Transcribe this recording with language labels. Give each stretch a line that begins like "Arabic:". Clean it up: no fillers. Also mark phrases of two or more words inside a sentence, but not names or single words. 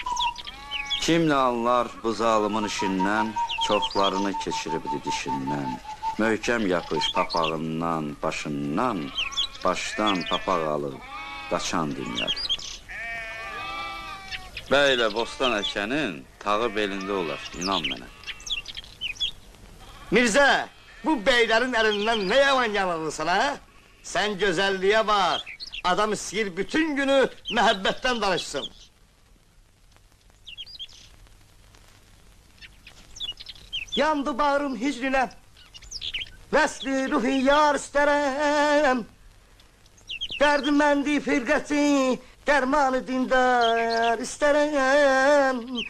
Azerbaijani: Kim nə anlar bu zalımın işindən, çoxlarını keçiribdi dişindən. Möhkəm yapış papağından, başından, başdan papaq alıb qaçan dünyadır. Bəylə bostan əkənin tağı belində olar, inan mənə. Mirzə,
Turkish: bu beylerin elinden ne yaman yanılırsan ha? Sen güzelliğe bak.
Azerbaijani: Adam istəyir bütün günü məhəbbətten danışsın. Yandı bağrım hicrinə, vəsli ruhi yar istərəm. Dərdiməndi firqəti, dərmanı dindar istərəm.